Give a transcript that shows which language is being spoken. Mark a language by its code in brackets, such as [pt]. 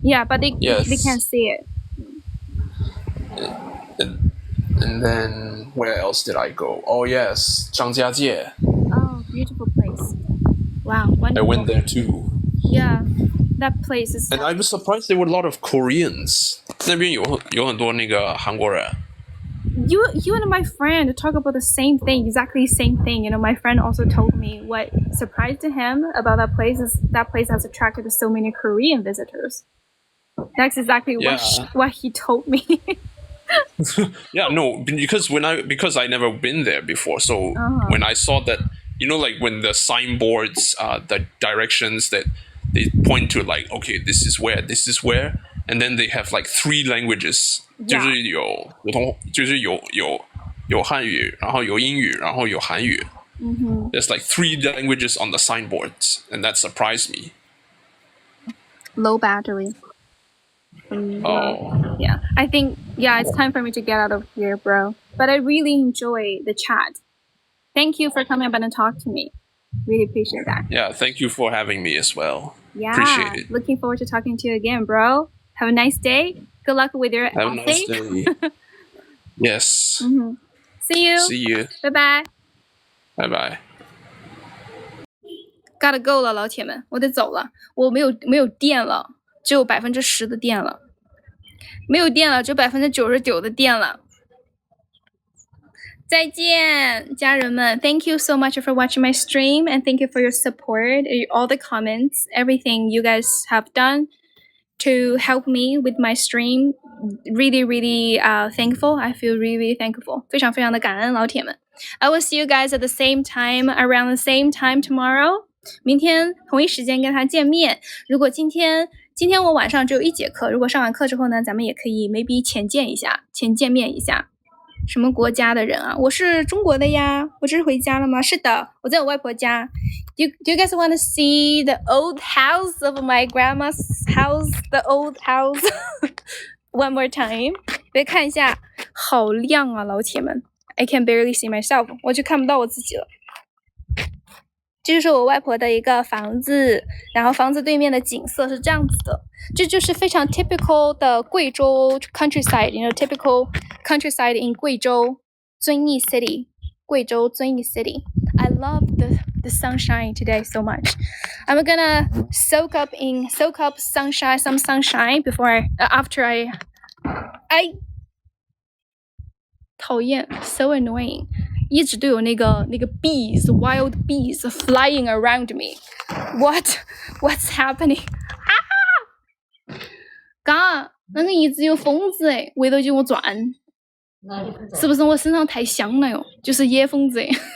[en] Yeah, but they can't say it. And then where else did I go? Oh yes, 张家界. Oh, beautiful place. Wow, wonderful. I went there too. Yeah, that place is. And I was surprised there were a lot of Koreans. [zh] 那边有很多那个韩国人. [en] You and my friend talk about the same thing, exactly the same thing. My friend also told me what surprised him about that place is that place has attracted so many Korean visitors. That's exactly what he told me. Yeah, no, because I never been there before, so when I saw that, like when the signboards, the directions that they point to, like, okay, this is where, and then they have like 3 languages. [zh] 就是有汉语，然后有英语，然后有韩语. [en] There's like 3 languages on the signboards, and that surprised me. Low battery. Yeah, I think it's time for me to get out of here, bro. But I really enjoy the chat. Thank you for coming up and talk to me. Really appreciate that. Yeah, thank you for having me as well. Yeah, appreciate it. Looking forward to talking to you again, bro. Have a nice day. Good luck with your Have a nice day. Yes. See you. See you. Bye bye. Bye bye. Gotta go [zh] 了，老铁们，我得走了。我没有电了，只有10%的电了。没有电了，只有99%的电了。再见，家人们 [en] ！Thank you so much for watching my stream, and thank you for your support, all the comments, everything you guys have done to help me with my stream. Really, really thankful. I feel really thankful. [zh] 非常非常的感恩，老铁们。 [en] I will see you guys at the same time, around the same time tomorrow. [zh] 明天同一时间跟他见面。如果今天我晚上只有1节课，如果上完课之后呢，咱们也可以 maybe 浅见面一下。什么国家的人啊？我是中国的呀。我这是回家了吗？是的，我在我外婆家。 [en] Do you guys want to see the old house of my grandma's house? The old house. One more time. [zh] 别看一下，好亮啊，老铁们。 [en] I can barely see myself. [zh] 我就看不到我自己了。这就是我外婆的一个房子，然后房子对面的景色是这样子的，这就是非常 typical 的贵州 countryside, [en] typical countryside in [zh] 贵州遵义 city, 贵州遵义 city. [en] I love the sunshine today so much. I'm gonna soak up some sunshine after I [zh] 讨厌 [en] so annoying. [zh] 一直都有那个 [en] wild bees flying around me. What's happening? [zh] 嘎，那个一直有疯子诶，围着我转，是不是我身上太香了哟？就是野疯子诶。